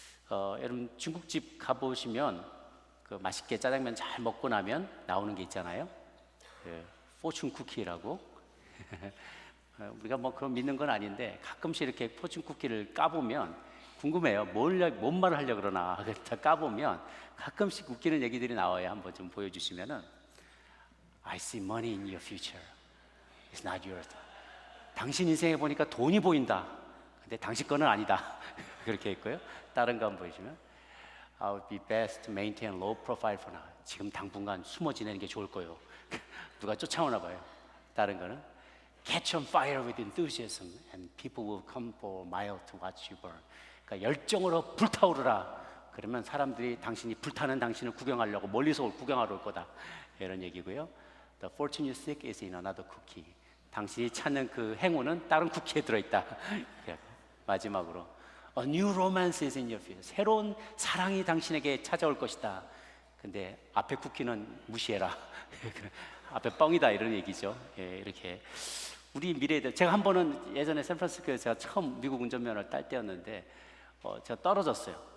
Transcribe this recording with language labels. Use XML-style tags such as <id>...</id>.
<ko>여러분 중국집 가보시면 그 맛있게 짜장면 잘 먹고 나면 나오는 게 있잖아요. 포춘 쿠키라고. 우리가 뭐 그런 믿는 건 아닌데 가끔씩 이렇게 포춘 쿠키를 까보면 궁금해요. 뭔 말을 하려고 그러나. 다 까보면 가끔씩 웃기는 얘기들이 나와요. 한번 좀 보여주시면은</ko> <en>I see money in your future. It's not yours.</en> <ko>당신 인생에 보니까 돈이 보인다. 근데 당신 거는 아니다. 그렇게 있고요. 다른 거 한번 보여주면</ko> <en>I would be best to maintain low profile for now.</en> <ko>지금 당분간 숨어 지내는 게 좋을 거예요. 누가 쫓아오나 봐요. 다른 거는</ko> <en>Catch on fire with enthusiasm and people will come for mile to watch you burn.</en> <ko>그러니까 열정으로 불타오르라. 그러면 사람들이 당신이 불타는 당신을 구경하려고 멀리서 구경하러 올 거다. 이런 얘기고요.</ko> <en>The fortune you seek is in another cookie.</en> <ko>당신이 찾는 그 행운은 다른 쿠키에 들어있다. 마지막으로</ko> <en>A new romance is in your future.</en> <ko>새로운 사랑이 당신에게 찾아올 것이다. 근데 앞에 쿠키는 무시해라. 앞에 뻥이다 이런 얘기죠. 이렇게 우리 미래에 대해 제가 한 번은 예전에 샌프란시스코에서 제가 처음 미국 운전면허를 딸 때였는데 제가 떨어졌어요.</ko>